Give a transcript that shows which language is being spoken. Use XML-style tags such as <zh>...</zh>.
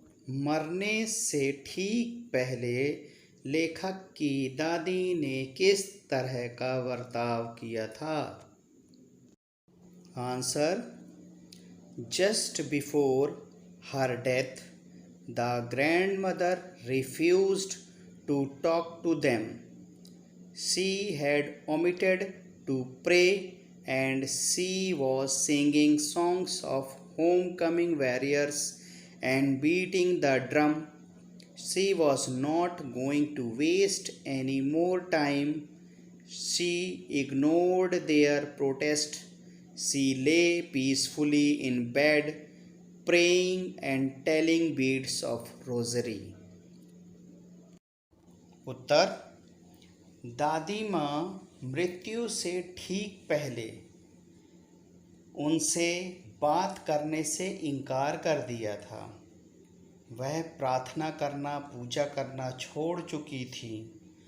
<hi>मरने से ठीक पहले लेखक की दादी ने किस तरह का बर्ताव किया था।</hi> <en>Answer, just before her death the grandmother refused to talk to them. She had omitted to pray and she was singing songs of homecoming warriors and beating the drum. She was not going to waste any more time. She ignored their protest. She lay peacefully in bed, praying and telling beads of rosary.</en> <hi>उत्तर, दादी माँ मृत्यु से ठीक पहले उनसे बात करने से इनकार कर दिया था। वह प्रार्थना करना, पूजा करना छोड़ चुकी थी।</hi>